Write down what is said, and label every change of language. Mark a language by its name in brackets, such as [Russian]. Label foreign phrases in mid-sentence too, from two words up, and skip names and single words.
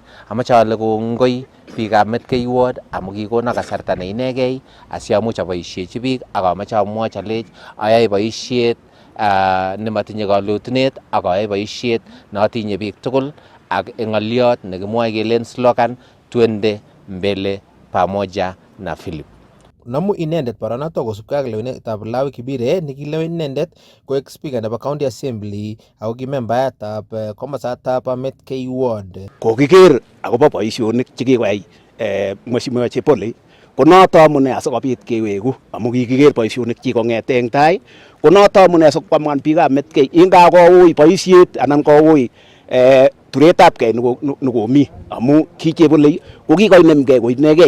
[Kalenjin] Amache ale kongoi biikab Met-K Ward amu kikona kasarta ne inegei asiamuch aboisiechi biik ak amache amwochi alech ayae boisiet nematinye kalotunet ak ayae boisiet notinye biik tugul ak eng ng'oliot nekimwoe kelen slogan [Swahili] twende mbele pamoja na [Kalenjin] Philip. Namu inendet boronoto kosubkei ak lewenetab Lawi Kibire nekilewen inendet koek speaker nebo [English] county assembly [Kalenjin] ako ki membayatab komosatab Met-K Ward. Kokiker akobo boisionik chekikoyai mheshimiwa Chebole konoto amune asikobit keweku amu kikiker boisionik chi kong'ete eng tai konoto amune asikwamwan biikab Met-K ingakouit boisiet anan kouit turetabgei nekomi amu ki Chebole kokikoinemgei koinegei.